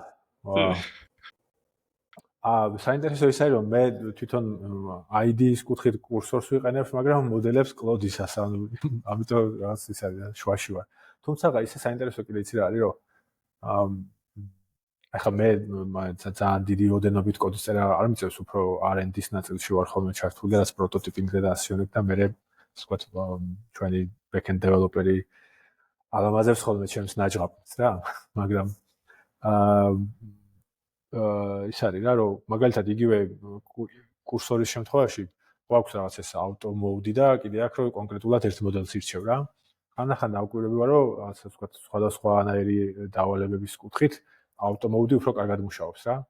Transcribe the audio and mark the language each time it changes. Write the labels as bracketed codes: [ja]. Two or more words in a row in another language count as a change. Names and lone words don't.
[ka] საინტერესო ის არის რომ მე თვითონ ID-ის კუთხით კურსორს ვიყენებ, მაგრამ მოდელებს კლოდისას, ანუ ამიტომ რაღაც ის არის შუაში ვარ. თუმცა ისე საინტერესო კიდე იცი რა არის რომ ახლა მე ძალიან დიდი ოდენობით კოდის წერა არ მიწევს, უფრო R&D-ის ნაწილში ვარ ხოლმე ჩართული, რაც პროტოტიპინგზე და ასე შემდეგ და მე ვთქვათ ჩვენი [en] back-end developer-ი [ka] ალამაზებს ხოლმე ჩემს ნაჯღაპს რა, მაგრამ ის არის რა რომ მაგალითად იგივე კურსორის შემთხვევაში გვაქვს რაღაც ეს [en] auto mode [ka] და კიდე აქვს რომ კონკრეტულად ერთ მოდელს ირჩევ რა. ხანდახან დავკვირვები რომ რაღაც ვთქვათ სხვადასხვანაირი დავალებების კუთხით [en] auto mode [ka] უფრო კარგად მუშაობს რა.